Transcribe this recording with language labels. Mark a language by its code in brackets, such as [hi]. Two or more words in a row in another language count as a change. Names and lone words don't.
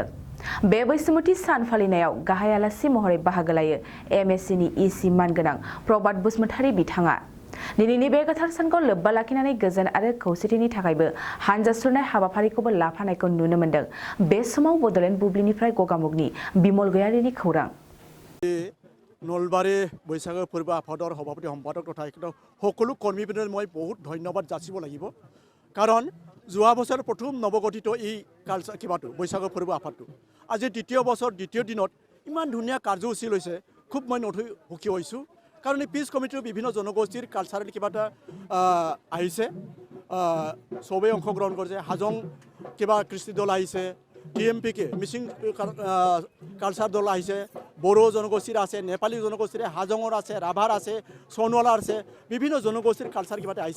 [brx] बे बैसोमुथि सान फालिनायाव गाहाय आलासि महरै बाहागो लायो एमएससिनि इसि मानगोनां प्रबाद बसुमतारी बिथाङा। दिनैनि बे गोथार सानखौ लोब्बा लाखिनानै गोजोन आरो खौसेथिनि थाखायबो हानजा सुरनाय हाबाफारिखौबो लाफानायखौ नुनो मोन्दों। बे समाव बडलेण्ड बुब्लिनिफ्राय गगामुगनि बिमल गयारिनि खौरां। नलबारि बैसागु फोरबो आफादर [as] সভাপতি সম্পাদক তথা সকলো কৰ্মীবৃন্দক মই বহুত ধন্যবাদ যাচিব লাগিব। কাৰণ যোৱা বছৰ প্ৰথম নৱগঠিত এই কালচাৰ কিবাটো [brx] बैसागु फोरबो [as] আফাদটো আজি দ্বিতীয় বছৰ দ্বিতীয় দিনত ইমান ধুনীয়া কাৰ্যসূচী লৈছে। খুব মই নথৈ সুখী হৈছোঁ। কাৰণ এই পিছ কমিটিৰ বিভিন্ন জনগোষ্ঠীৰ কালচাৰেল কিবা এটা আহিছে, চবেই অংশগ্ৰহণ কৰিছে। হাজং কিবা কৃষ্টি দল আহিছে, টিএমপিকে মিচিং কালচাৰ দল আহিছে, বড়ো জনগোষ্ঠীৰ আছে, নেপালী জনগোষ্ঠীৰ হাজঙৰ আছে, ৰাভাৰ আছে, সোণোৱালৰ আছে, বিভিন্ন জনগোষ্ঠীৰ কালচাৰ কিবা এটা আহিছে।